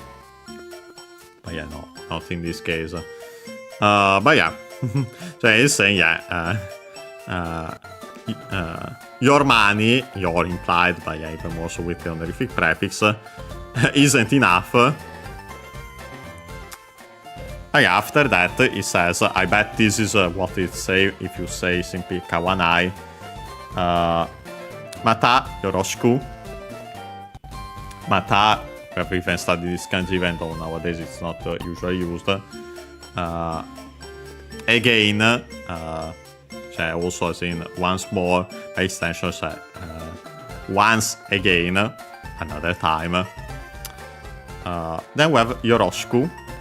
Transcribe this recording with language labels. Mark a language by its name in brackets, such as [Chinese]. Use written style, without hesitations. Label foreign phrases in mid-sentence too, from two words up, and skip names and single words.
[English] But yeah, no, not in this case. But yeah, so he's saying, yeah, your money, your implied, but yeah, even more so with the honorific prefix, isn't enough After that, it says, I bet this is what it say if you say simply kawanai. [Japanese] Mata yoroshiku. [English] Mata, we have even studied this kanji, even though nowadays it's not usually used. Again, also as in once more, by extension, once again, another time. Then we have yoroshiku.